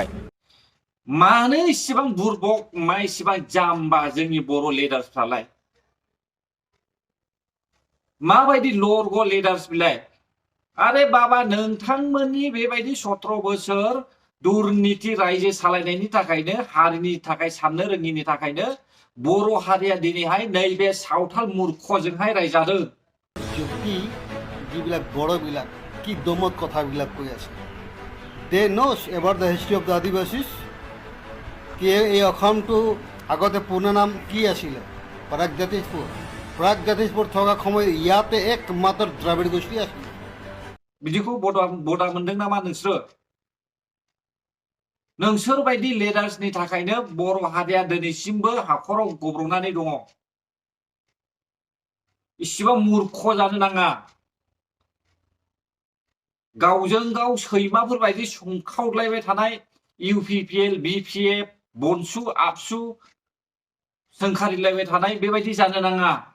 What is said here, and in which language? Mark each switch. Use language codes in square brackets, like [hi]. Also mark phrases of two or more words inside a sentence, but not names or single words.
[brx] मानो इसेबां बुरबक मा इसेबां जाम्बा जोंनि बर' लिडार्सफ्रालाय माबायदि लरग' लिडार्स बिलाय। आरे बाबा नोंथांमोननि बेबायदि 17 बोसोर दुर्नीति रायजो सालायनायनि थाखायनो हारिनि थाखाय साननो रोङिनि थाखायनो बर' हारिया दिनैहाय नैबे सावथाल मूर्खजोंहाय रायजादों। [as] কি যিবিলাক বড়োবিলাক কি দমত কথাবিলাক কৈ আছে। [en] they knows about the history of the Adivasis [as] কি এই অসমটো আগতে পূৰ্ণ নাম কি আছিলে প্ৰাগজ্যোতিষপুৰ। প্ৰাগজ্যোতিষপুৰ থকা সময়ত ইয়াতে একমাত্ৰ দ্ৰাবিড় গোষ্ঠী আছিল। [brx] बिदिखौ बडा मोनदों नामा नोंसोरो? नोंसोर बायदि लिडार्सनि थाखायनो बर' हारिया दिनैसिमबो हाखराव गब्रंनानै दङ। इसेबां मूर्ख जानो नाङा। गावजों गाव सैमाफोर बायदि संखावलायबाय थानाय इउपिपिएल, बिपिएफ, बनसु, आबसु सोंखारिलायबाय थानाय बेबायदि जानो नाङा।